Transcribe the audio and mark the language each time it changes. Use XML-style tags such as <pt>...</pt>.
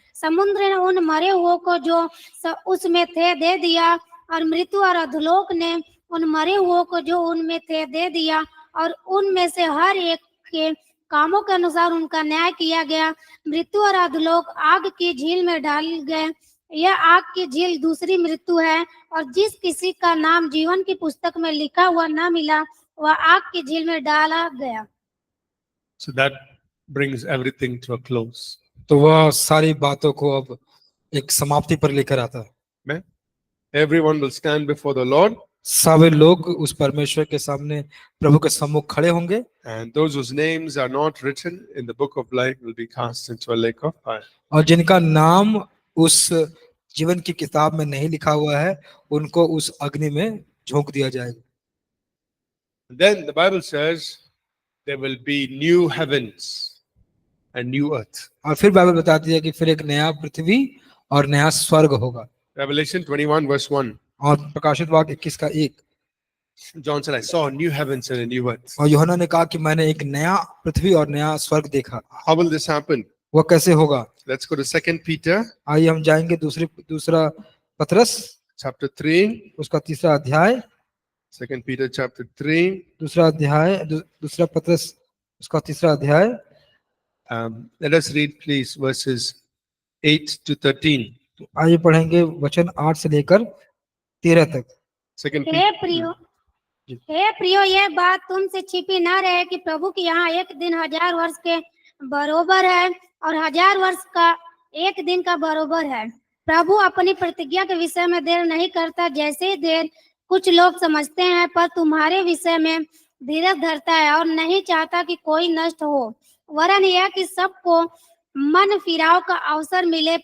<hi>समुद्र ने उन मरे हुओं को जो उसमें थे दे दिया और मृत्यु और अधोलोक ने उन मरे हुओं को जो उनमें थे दे दिया और उनमें से हर एक के कामों के अनुसार उनका न्याय किया गया। मृत्यु और अधोलोक आग की झील में डाल गए। यह आग की झील दूसरी मृत्यु है और जिस किसी का नाम जीवन की पुस्तक में लिखा हुआ न मिला वह आग की झील में डाला गया।</hi> <en>So that brings everything to a close.</en> <hi>तो वह सारी बातों को अब एक समाप्ति पर लेकर आता है।</hi> <en>Amen. Everyone will stand before the Lord,</en> <hi>सभी लोग उस परमेश्वर के सामने प्रभु के सम्मुख खड़े होंगे</hi> <en>and those whose names are not written in the book of life will be cast into a lake of fire.</en> <hi>और जिनका नाम उस जीवन की किताब में नहीं लिखा हुआ है उनको उस अग्नि में झोंक दिया जाएगा।</hi> <en>Then the Bible says there will be new heavens and new earth.</en> <hi>और फिर बाइबल बताती है कि फिर एक नया पृथ्वी और नया स्वर्ग होगा।</hi> <en>Revelation 21:1.</en> <hi>और प्रकाशित वाक्य 21:1</hi> <en>John said, I saw new heavens and a new earth.</en> <hi>और यूहन्ना ने कहा कि मैंने एक नया पृथ्वी और नया स्वर्ग देखा।</hi> <en>How will this happen?</en> <hi>वह कैसे होगा?</hi> <en>Let's go to 2 Peter</en> <hi>आइए हम जाएंगे दूसरा पत्रस</hi> <en>chapter 3.</en> <hi>उसका 3रा अध्याय,</hi> <en>2 Peter chapter 3.</en> <hi>दूसरा अध्याय, दूसरा पत्रस उसका 3रा अध्याय।</hi> <en>Let us read please verses 8-13.</en> <hi>आइए पढ़ेंगे वचन 8 से लेकर 13 तक। 2 हे</hi> <en>Peter.</en> <hi>प्रियो यह बात तुमसे छिपी न रहे कि प्रभु के यहाँ एक दिन 1000 वर्ष के बरोबर है और 1000 वर्ष का एक दिन का बरोबर है। प्रभु अपनी प्रतिज्ञा के विषय में देर नहीं करता जैसे ही देर कुछ लोग समझते हैं, पर तुम्हारे विषय में धीरज धरता है और नहीं चाहता कि कोई नष्ट हो, वरन यह कि सबको मन फिराव का अवसर मिले।</hi>